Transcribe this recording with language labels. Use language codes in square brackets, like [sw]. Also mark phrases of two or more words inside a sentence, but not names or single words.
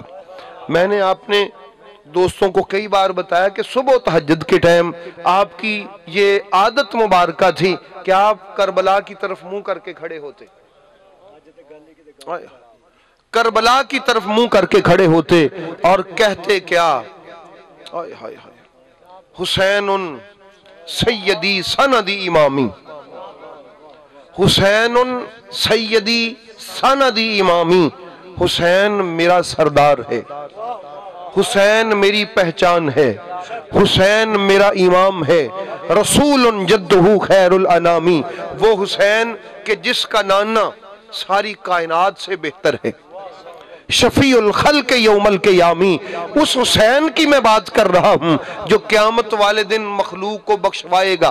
[ur] میں نے اپنے دوستوں کو کئی بار بتایا کہ صبح و تہجد کے ٹائم آپ کی یہ عادت مبارکہ تھی کہ آپ کربلا کی طرف منہ کر کے کھڑے ہوتے، کربلا کی طرف منہ کر کے کھڑے ہوتے اور کہتے کیا؟ [ar] حسین سیدی سندی امامی، حسین سیدی سندی امامی، [ur] حسین میرا سردار ہے، حسین میری پہچان ہے، حسین میرا امام ہے، [ar] رسول جدہ خیر الانامی، [ur] وہ حسین کہ جس کا نانا ساری کائنات سے بہتر ہے، [ar] شفیع الخلق یوم القیامی، [ur] اس حسین کی میں بات کر رہا ہوں جو قیامت والے دن مخلوق کو بخشوائے گا۔